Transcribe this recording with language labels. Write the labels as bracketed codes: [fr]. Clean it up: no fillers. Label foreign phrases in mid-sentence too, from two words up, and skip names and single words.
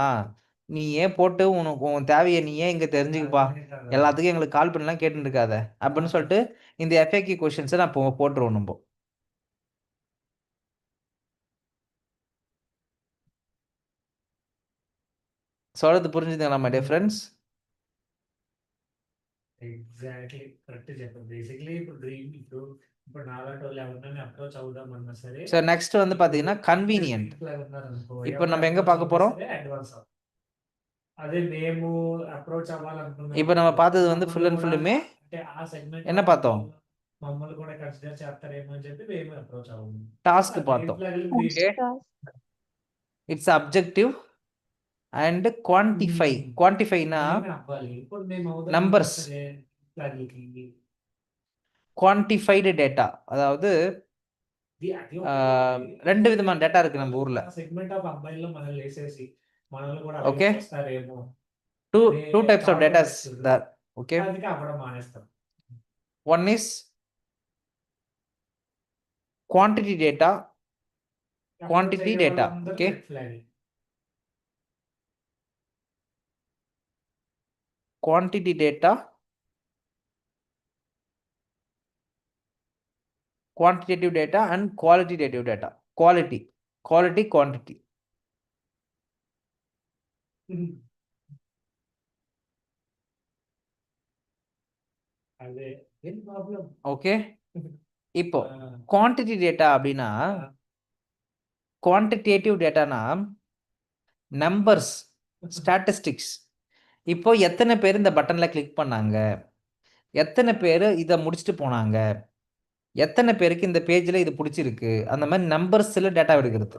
[ta] நீ ஏன் போட்டு உனக்கு உன் தேவையை நீ ஏன் இங்கே தெரிஞ்சுக்கப்பா, எல்லாத்துக்கும் எங்களுக்கு கால் பண்ணலாம் கேட்டுன்னு இருக்காத அப்படின்னு சொல்லிட்டு இந்த [en] FAQ questions [ta] நான் போட்டுருவோம் நம்ம. சொல்றது புரிஞ்சுதுங்களா [en] my dear friends? exactly correct [te] చెప్పారు. బేసిక్లీ ఇప్పుడు నాలాంటి వాళ్ళు ఎవరినైనా అప్రోచ్ అవుదామన్నా సరే, [en] so next [ta] வந்து பார்த்தீங்கன்னா கன்வீனியன்ட். இப்போ நம்ம எங்க பார்க்க போறோம்? [te] అడ్వాన్స్ అదే మేము అప్రోచ్ అవ్వాలనుకున్నాం. [ta] இப்போ நம்ம பார்த்தது வந்து [en] full and full [te] అంటే ఆ సెగ్మెంట్ [ta] என்ன பார்த்தோம்? [te] మమ్మల్ని కూడా కన్సిడర్ చేస్తారేమో అని చెప్పి మేము అప్రోచ్ అవ్వము. [ta] టాస్క్ பார்த்தோம். [en] okay, it's objective and quantify. [ta] குவான்டிஃபைனா numbers. [en] quantified data, [ta] அதாவது ரெண்டு விதமான டேட்டா இருக்கு நம்ம ஊர்ல. [en] segment of [te] అబ్బాయిల్లో మనల్ని వేసేసి మనల్ని కూడా [en] Okay. [te] వస్తారేమో, [en] two types of data there. Okay, [te] అందుకే అవ్వడం మానేస్తాం. [en] one is quantity data. Quantity data. Okay, quantity data, quantitative data and qualitative data. Quality, quantity. [te] అదే ఏం ప్రాబ్లం. [ta] ஓகே, இப்போ [en] quantity data [ta] அப்படின்னா, [en] quantitative data numbers, statistics. [ta] இப்போ எத்தனை பேர் இந்த பட்டனில் கிளிக் பண்ணாங்க, எத்தனை பேர் இதை முடிச்சுட்டு போனாங்க, எத்தனை பேருக்கு இந்த பேஜில் இது பிடிச்சிருக்கு, அந்த மாதிரி நம்பர்ஸில் டேட்டா எடுக்கிறது.